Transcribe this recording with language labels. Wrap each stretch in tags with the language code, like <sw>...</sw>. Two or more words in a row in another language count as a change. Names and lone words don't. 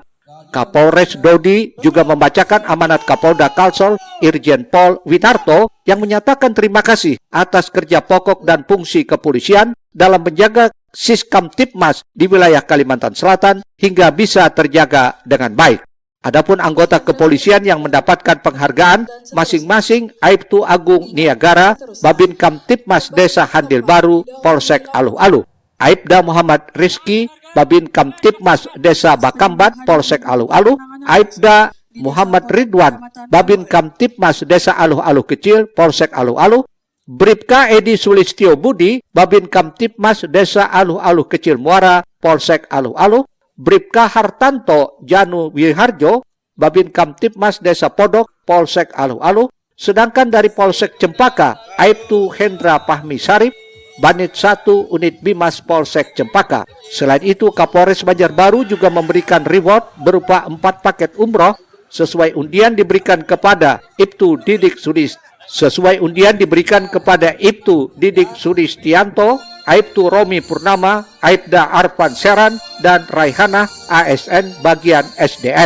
<id>Kapolres Dodi juga membacakan amanat Kapolda Kalsel Irjen Pol Winarto yang menyatakan terima kasih atas kerja pokok dan fungsi kepolisian dalam menjaga Siskamtipmas di wilayah Kalimantan Selatan hingga bisa terjaga dengan baik. Adapun anggota kepolisian yang mendapatkan penghargaan masing-masing Aibtu Agung Niagara, Babin Kamtipmas Desa Handil Baru, Polsek Aluh-Aluh. Aibda Muhammad Rizki, Babin Kamtipmas Desa Bakambat, Polsek Aluh-Aluh. Aibda Muhammad Ridwan, Babin Kamtipmas Desa Aluh-Aluh Kecil, Polsek Aluh-Aluh. Bribka Edi Sulistyo Budi, Babin Kamtipmas Desa Aluh-Aluh Kecil Muara, Polsek Aluh-Aluh. Bribka Hartanto Janu Wiharjo, Babin Kamtipmas Desa Podok, Polsek Aluh-Aluh. Sedangkan dari Polsek Cempaka, Aibtu Hendra Pahmi Sarip, Banit 1 Unit Bimas Polsek Cempaka. Selain itu, Kapolres Banjarbaru juga memberikan reward berupa 4 paket umroh sesuai undian diberikan kepada Ibtu Didik Sudistianto, Aibtu Romi Purnama, Aibda Arfan Seran, dan Raihana ASN bagian SDM.</id>